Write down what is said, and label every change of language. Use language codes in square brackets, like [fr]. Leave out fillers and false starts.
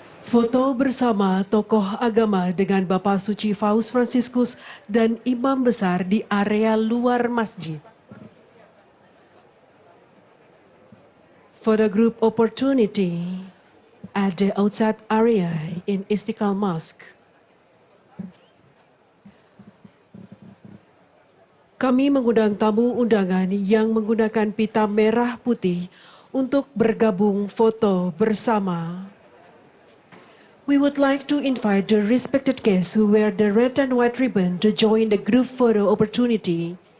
[id] Foto bersama tokoh agama dengan Bapak Suci Paus Fransiskus dan Imam Besar di area luar masjid. [en] Photo group opportunity at the outside area in Istiqlal Mosque. [id] Kami mengundang tamu undangan yang menggunakan pita merah putih untuk bergabung foto bersama. [en] We would like to invite the respected guests who wear the red and white ribbon to join the group photo opportunity.